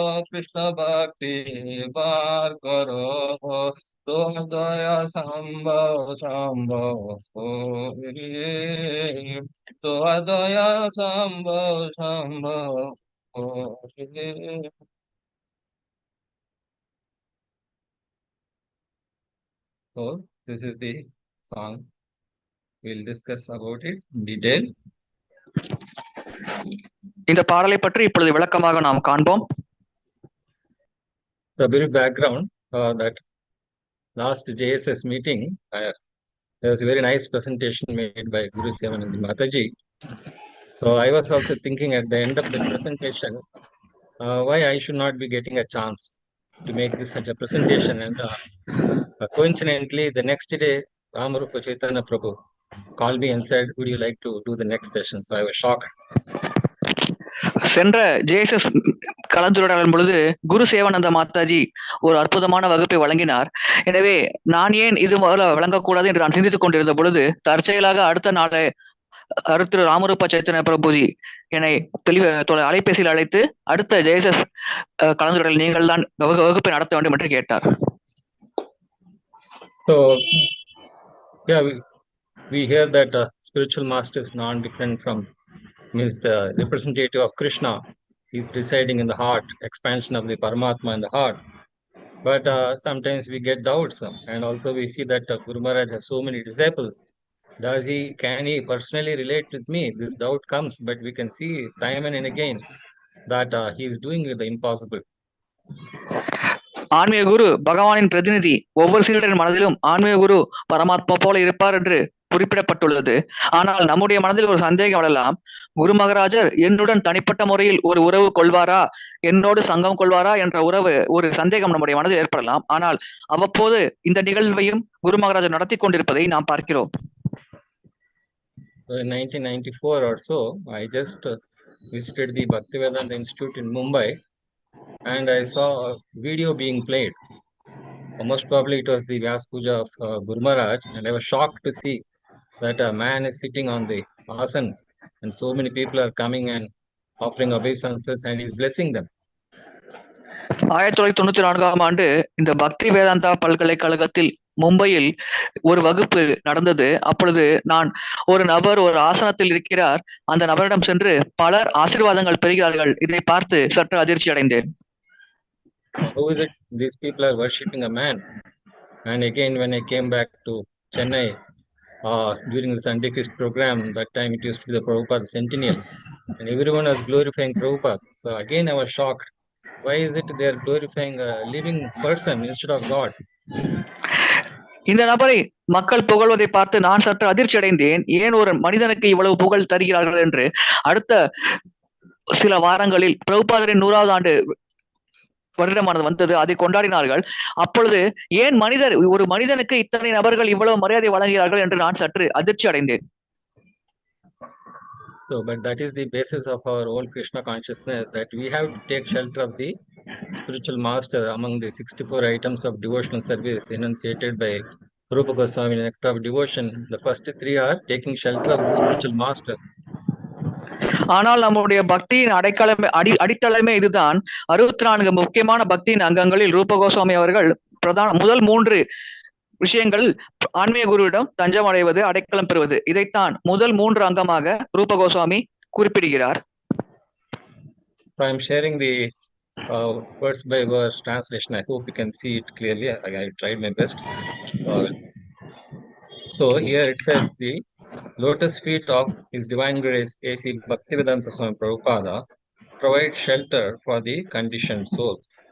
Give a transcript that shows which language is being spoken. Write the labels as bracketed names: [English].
[English] कृष्ण भक्ति बात करो तो दया संभव संभव हो रे तो दया संभव संभव हो रे So this is the song. We'll discuss about it in detail. [Tamil] இந்த பாடலை பற்றி இப்பொழுது விளக்கமாக நாம் காண்போம். [English] The very background that last JSS meeting, there was a very nice presentation made by Guru Sevanand Mataji. So I was also thinking at the end of the presentation, why I should not be getting a chance to make this such a presentation. And coincidentally, the next day, Ramarupa Chaitanya Prabhu called me and said, would you like to do the next session? So I was shocked. [Tamil] சென்ற JSS கலந்துரையாடலின் பொழுது குரு சேவானந்த மாதாஜி ஒரு அற்புதமான வகுப்பை வழங்கினார். எனவே நான் ஏன் இது முதல்ல வழங்கக்கூடாது என்று நான் சிந்தித்துக் கொண்டிருந்த பொழுது தற்செயலாக அடுத்த நாளை திரு ராமரூப சைத்தன்ய பிரபுஜி என்னை அலைபேசியில் அழைத்து அடுத்த ஜேஎஸ்எஸ் கலந்துரையாடல் நீங்கள் தான் வகுப்பை நடத்த வேண்டும் என்று கேட்டார். [English] So yeah, we hear that spiritual master is non-different from means the representative of Krishna is residing in the heart, expansion of the Paramatma in the heart. But sometimes we get doubts, and also we see that Guru Maharaj has so many disciples. Can he personally relate with me? This doubt comes, but we can see time and again that he is doing the impossible. [Tamil] ஆன்மீக குரு பகவானின் பிரதிநிதி, ஒவ்வொரு சீடரின் மனதிலும் ஆன்மீக குரு பரமாத்மா போல இருப்பார் என்று குறிப்பிடப்பட்டுள்ளது. ஆனால் நம்முடைய மனதில் ஒரு சந்தேகம் எழலாம். குரு மகாராஜர் என்னுடன் தனிப்பட்ட முறையில் ஒரு உறவு கொள்வாரா, என்னோடு சங்கம் கொள்வாரா என்ற ஒரு சந்தேகம் நம்முடைய மனதில் ஏற்படலாம். ஆனால் அவ்வப்போது இந்த நிகழ்வையும் குரு மகாராஜர் நடத்தி கொண்டிருப்பதை நாம் பார்க்கிறோம். [English] In 1994 or so, I just visited the Bhaktivedanta Institute in Mumbai, and I saw a video being played. Most probably it was the Vyas Puja of Guru Maharaj, and I was shocked to see that a man is sitting on the asan, and so many people are coming and offering obeisances, and he's blessing them. [Tamil] 1994ஆம் ஆண்டு இந்த பக்தி வேதாந்தா பல்கலைக்கழகத்தில் மும்பையில் ஒரு வகுப்பு நடந்தது. அப்பொழுது நான் ஒரு நபர் ஒரு ஆசனத்தில் இருக்கிறார், அந்த நபரிடம் சென்று பலர் ஆசீர்வாதங்கள் பெறுகிறார்கள். இதை பார்த்து சற்று அதிர்ச்சி அடைந்தேன். [English] Who is it? These people are worshipping a man. And again, when I came back to Chennai during the Sunday Feast program, that time it used to be the Prabhupada Centennial. and everyone was glorifying Prabhupada. So again, I was shocked. Why is it they are glorifying a living person instead of God? [Tamil] இந்த நபரை மக்கள் புகழ்வதை பார்த்து நான் சற்று அதிர்ச்சி அடைந்தேன். ஏன் ஒரு மனிதனுக்கு இவ்வளவு புகழ் தருகிறார்கள் என்று. அடுத்த சில வாரங்களில் பிரபுபாதரின் 100வது ஆண்டு வருடமானது வந்தது. அதை கொண்டாடினார்கள். அப்பொழுது ஏன் ஒரு மனிதனுக்கு இத்தனை நபர்கள் இவ்வளவு மரியாதை வழங்குகிறார்கள் என்று நான் சற்று அதிர்ச்சி அடைந்தேன். [English] So, but that is the basis of our own Krishna consciousness, that we have to take shelter of the spiritual master among the 64 items of devotional service enunciated by Rupa Goswami in Nectar of Devotion. The first 3 are taking shelter of the spiritual master. [Tamil] ஆனால் நம்முடைய பக்தியின் அடித்தளமே இதுதான். 64 முக்கியமான பக்தியின் அங்கங்களில் ரூப கோஸ்வாமி அவர்கள் முதல் 3 விஷயங்கள் ஆன்மீக குருவிடம் தஞ்சம் அடைவது, அடைக்கலம் பெறுவது, இதைத்தான் முதல் 3 அங்கமாக ரூப கோஸ்வாமி குறிப்பிடுகிறார். [English] I am sharing the words by verse translation. I hope you can see it clearly. I tried my best. So here it says, the lotus feet of His Divine Grace A.C. Bhaktivedanta Swami Prabhupada provide shelter for the conditioned souls.